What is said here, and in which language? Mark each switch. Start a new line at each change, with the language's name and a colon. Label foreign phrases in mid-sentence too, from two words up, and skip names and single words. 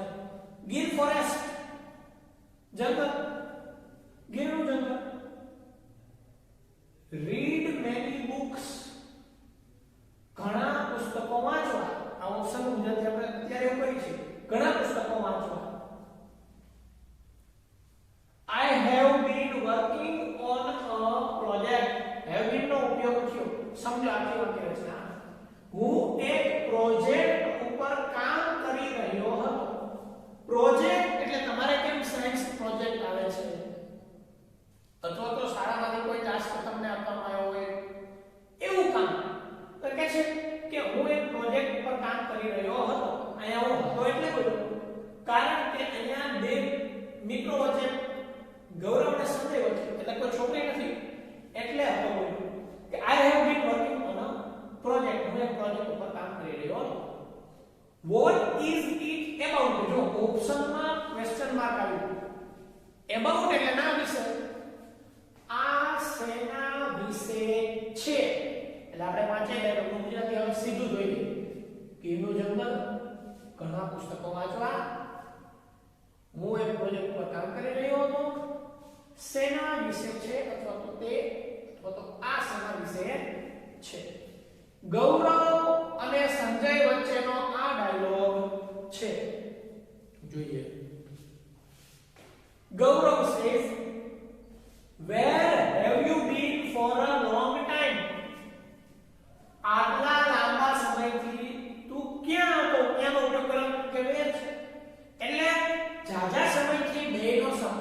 Gujarati: ગીર ફોરેસ્ટ જંગલ ગીરનું જંગલ.
English: read many books
Gujarati: ઘણા પુસ્તકો વાંચવા. આ ઓપ્શન ગુજરાતી આપણે અત્યારે એવું કરી છે ઘણા પુસ્તકો વાંચવા.
English: I have been working on a project. have been
Gujarati: નો ઉપયોગ થયો સમજો આખી વાક્ય રચના. હું એક પ્રોજેક્ટ ઉપર કામ કરી રહ્યો હતો. પ્રોજેક્ટ એટલે તમારે કેમ
English: science project
Gujarati: આવે છે અથવા તો શાળામાંથી કોઈ ટાસ્ક તમને આપવામાં આવ્યો હોય એવું કામ. તો કહે છે કે હું એક પ્રોજેક્ટ ઉપર કામ કરી રહ્યો હતો. અહીંયા હું હતો એટલે બોલ્યો કારણ કે અહીંયા બે મિત્રો વચ્ચે ગૌરવ અને સંજય વચ્ચે એટલે કોઈ છોકરી નથી એટલે હતો બોલ્યો કે
English: I have been working on a project.
Gujarati: હું એક પ્રોજેક્ટ ઉપર કામ કરી રહ્યો હતો.
English: What is it about?
Gujarati: જો ઓપ્શનમાં
English: question mark
Gujarati: આવ્યું. about એટલે ના વિશે. આ શેના વિશે છે એટલે આપણે વાંચીએ એટલે ગુજરાતી હવે સીધું જોઈએ. ગીરનું જંગલ ઘણા પુસ્તકો વાંચવા. હું એક પ્રોજેક્ટ પર કામ કરી રહ્યો હતો. શેના વિશે છે અથવા તો તે અથવા તો આ શેના વિશે છે. ગૌરવ અને સંજય વચ્ચેનો આ ડાયલોગ છે. જોઈએ.
English: ગૌરવ says where have you been for a long time?
Gujarati: આટલા લાંબા સમયથી તું ક્યાં હતો? ક્યાંનો ઉપયોગ કરવાનો કે where છે એટલે જાજા સમયથી બેનો